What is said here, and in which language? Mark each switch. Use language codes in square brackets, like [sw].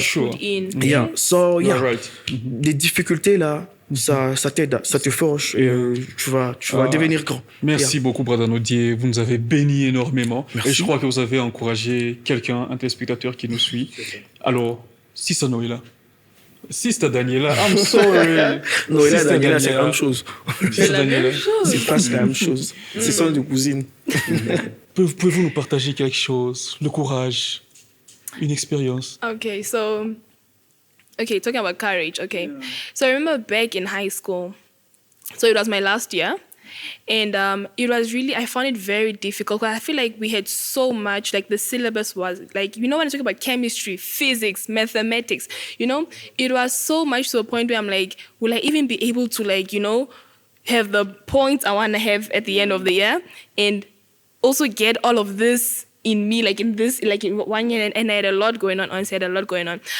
[en] Sure. put in. Yeah. So, yeah. You're right. [fr] Les difficultés là, ça t'aide, ça te forge et tu vas devenir grand. Merci beaucoup, Brother Nodier. Vous nous avez bénis énormément. Merci. Et je crois que vous avez encouragé quelqu'un, un téléspectateur qui nous suit. Alors, Sister Noéla. [en] Sister Daniela, I'm sorry. [fr] Noëlla, [en] Sister [fr] Daniela, c'est la même chose. [en] Sister Daniela. [fr] C'est presque la même chose. C'est son de cousine. Pouvez-vous nous partager quelque chose? Le courage, une expérience. [en] Okay, so talking about courage. Okay, so I remember back in high school. So it was my last year, and it was really, I found it very difficult. 'Cause I feel like we had so much, like the syllabus was like, when I talk about chemistry, physics, mathematics, it was so much to a point where I'm like, will I even be able to have the points I want to have at the end of the year, and also get all of this in me, in 1 year, and I had a lot going on. Honestly, I had a lot going on.